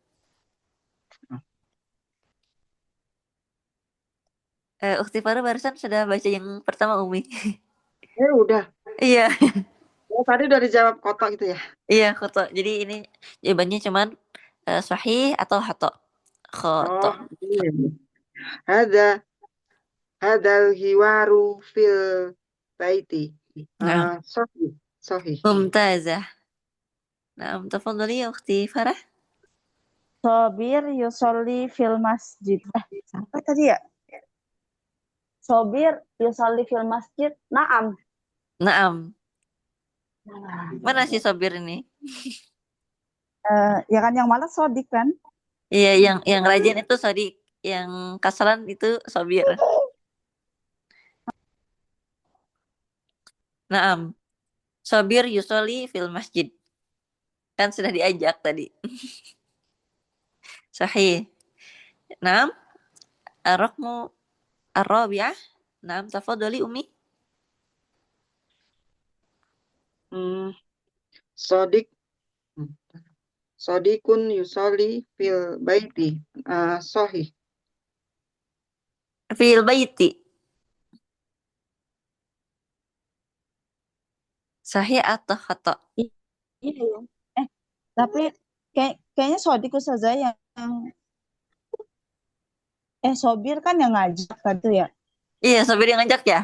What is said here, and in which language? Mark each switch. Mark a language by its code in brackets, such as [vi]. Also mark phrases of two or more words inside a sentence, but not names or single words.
[id] Ukti Farah barusan sudah baca yang pertama Umi. Udah. Iya, Oh, tadi udah dijawab kotak gitu ya. iya, khoto. Jadi ini jawabannya cuman sahih atau hato. Khoto. Oh, ini. Ada [ar] hiwaru fil baiti. [id] Nah, [ar] Sohi. Sohi. [id] Mumtazah. Nah, [ar] tafadhali ya [id] Ukti Farah. [ar] Sobir yusolli fil masjid. [id] Apa tadi ya? [ar] Sobir yusolli fil masjid. [id] Naam. Naam. Mana si Sobir ini? Ya kan yang malas Sodik kan? Iya, yang rajin itu Sodik, yang kasalan itu Sobir. [ar] Naam, Sobir yusoli fil masjid. [id] Kan sudah diajak tadi. Sahih. [ar] Naam, ar-raqmu ar-rabi'ah. Naam, tafadhali Umi. [id] Hmm, sodik. [ar] Hmm, Sodikun yusoli fil baiti. [id] Sohih. [ar] Fil baiti. [id] Sahih atau khata? I- Iya ya. Eh, tapi kayaknya Sodik Ustazah Sobir kan yang ngajak kan tuh ya. Iya, Sobir yang ngajak ya.